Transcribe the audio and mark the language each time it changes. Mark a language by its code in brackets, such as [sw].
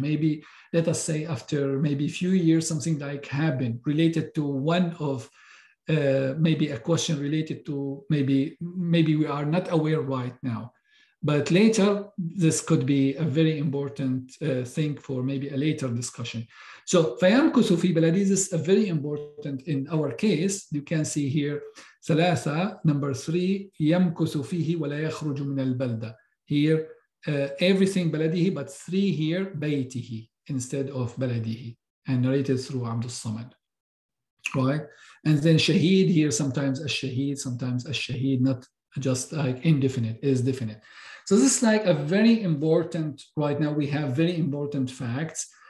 [en] Maybe, let us say, after maybe a few years, something like happened related to one of maybe a question related to maybe we are not aware right now. But later, this could be a very important thing for maybe a later discussion. So, [ar] فيمكث في بلده, [en] this is a very important in our case. You can see here, [ar] ثلاثة, [en] number 3, [ar] يمكث فيه ولا يخرج من البلدة. [en] Here, everything بلده, but 3 here, بيته, instead of بلده, and narrated through Abdul Samad. Right? And then shaheed here, sometimes a shaheed, not just like indefinite, is definite. So this is like a very important, right now we have very important facts.